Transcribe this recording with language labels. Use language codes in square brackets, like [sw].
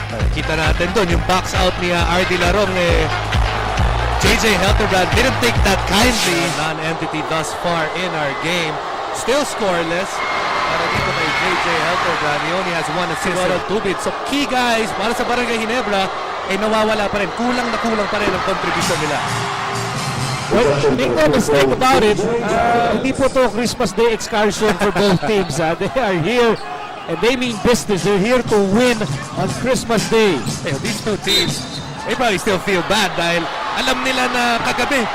[tl] Kita natin doon yung box out ni RD Larong. JJ Helterbrand [en] didn't take that kindly. Non-entity thus far in our game. Still scoreless. [tl] Para dito kay [en] JJ Helterbrand, he only has 1 assist. [tl] Ronald Tubin. [en] So key guys [tl] para sa Barangay Ginebra ay nawawala pa rin. Kulang na kulang pa rin ang kontribusyon nila. [en] Well, make no mistake about it, [tl] hindi po to [en] Christmas Day excursion for both teams. They are here and they mean business. They're here to win on Christmas Day. These two teams, they probably still feel bad [tl] dahil alam nila na kagabi.